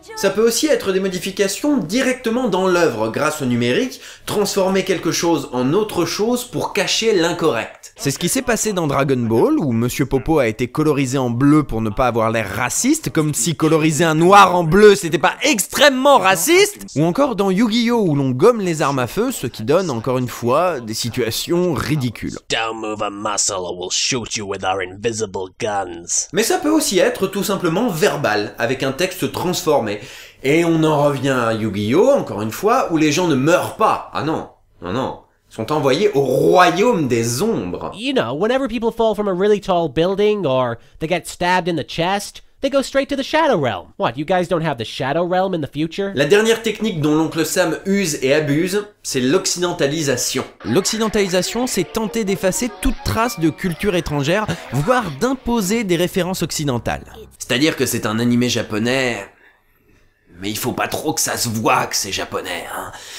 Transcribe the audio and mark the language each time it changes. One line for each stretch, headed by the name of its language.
French: Ça peut aussi être des modifications directement dans l'œuvre, grâce au numérique, transformer quelque chose en autre chose pour cacher l'incorrect. C'est ce qui s'est passé dans Dragon Ball, où Monsieur Popo a été colorisé en bleu pour ne pas avoir l'air raciste, comme si coloriser un noir en bleu c'était pas extrêmement raciste, ou encore dans Yu-Gi-Oh où l'on gomme les armes à feu, ce qui donne encore une fois des situations ridicules.
English: Don't move a muscle or we'll shoot you with our invisible guns.
French: Mais ça peut aussi être tout simplement verbal, avec un texte transformé. Et on en revient à Yu-Gi-Oh, encore une fois, où les gens ne meurent pas. Ah non, non, non. Ils sont envoyés au royaume des ombres.
English: You know, whenever people fall from a really tall building or they get stabbed in the chest, they go straight to the Shadow Realm. What, you guys don't have the Shadow Realm in the future?
French: La dernière technique dont l'oncle Sam use et abuse, c'est l'occidentalisation. L'occidentalisation, c'est tenter d'effacer toute trace de culture étrangère, voire d'imposer des références occidentales. C'est-à-dire que c'est un animé japonais... Mais il faut pas trop que ça se voit que c'est japonais, hein.